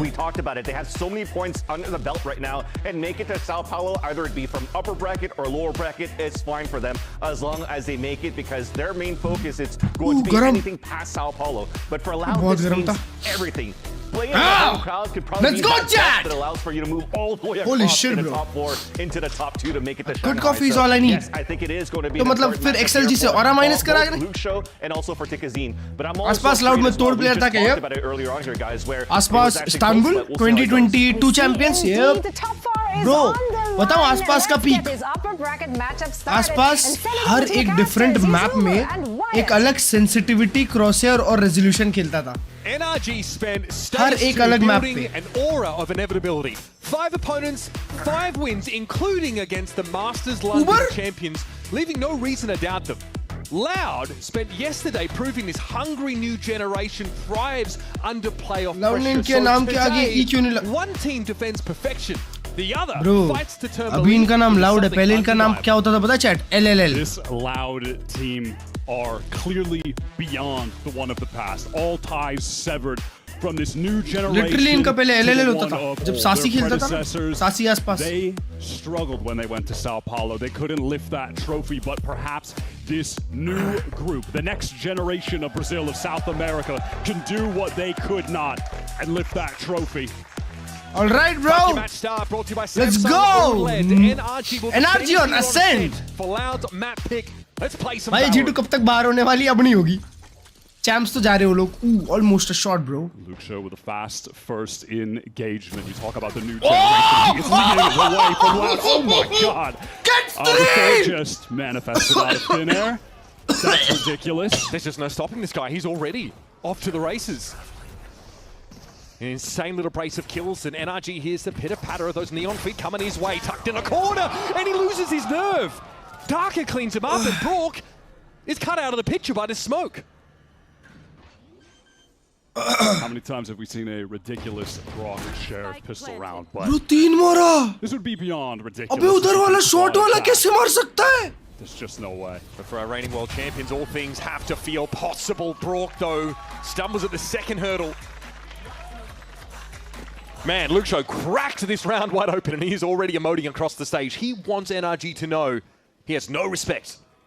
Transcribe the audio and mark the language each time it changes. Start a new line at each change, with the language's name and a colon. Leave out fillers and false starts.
English: We talked about it. They have so many points under the belt right now, and make it to Sao Paulo, either it be from upper bracket or lower bracket, it's fine for them as long as they make it, because their main focus is going to be anything past Sao Paulo. But for Loud, this means everything. Playing in the home crowd could probably be that best that allows for you to move all the way across in the top 4 into the top 2 to make it to Shanghai. Good coffee is all I need. Yes, I think it is going to be.
Hindi: तो मतलब फिर XLG से aura minus करा के
English: Luke show and also for Tikazine. But I'm also
Hindi: आसपास Loud में तोड़ player था क्या ये? आसपास इस्तांबुल 2022 champions ये. Bro, बताओ आसपास का peak. आसपास हर एक different map में एक अलग sensitivity, crosshair और resolution खेलता था.
English: NRG spent
Hindi: हर एक अलग map
English: building
Hindi: पे.
English: an aura of inevitability. 5 opponents, 5 wins, including against the Masters London champions, leaving no reason to doubt them. Loud spent yesterday proving this hungry new generation thrives under playoff pressure. So today, one team defends perfection. The other fights to turn
Hindi: अभी इनका नाम Loud है. पहले इनका नाम क्या होता था पता है chat? LLL.
English: This Loud team are clearly beyond the one of the past. All ties severed from this new generation.
Hindi: Literally इनका पहले LLL होता था. जब सासी खेलता था ना, सासी आसपास.
English: They struggled when they went to Sao Paulo. They couldn't lift that trophy, but perhaps this new group, the next generation of Brazil, of South America, can do what they could not and lift that trophy. All right, bro. Let's go. NRG on ascent. For Loud's map pick. Let's play some.
Hindi: भाई G2 कब तक बाहर होने वाली अब नहीं होगी. Champs तो जा रहे हो लोग.
English: Almost a shot, bro. Luke Show with a fast first engagement. You talk about the new generation. He is leading it away from Loud. Oh my God. Get the just manifested out of thin air. That's ridiculous. There's just no stopping this guy. He's already off to the races. An insane little brace of kills, and NRG hears the pitter-patter of those neon feet coming his way, tucked in a corner, and he loses his nerve. Darker cleans him up, and Brook is cut out of the picture by the smoke. How many times have we seen a ridiculous Brock sheriff pistol round? But
Hindi: Bro, 3 मारा.
English: This would be beyond ridiculous.
Hindi: अबे उधर वाला shot वाला कैसे मार सकता है?
English: There's just no way. But for our reigning world champions, all things have to feel possible. Brook, though, stumbles at the second hurdle. Man, Luke Show cracked this round wide open, and he is already emoting across the stage. He wants NRG to know he has no respect.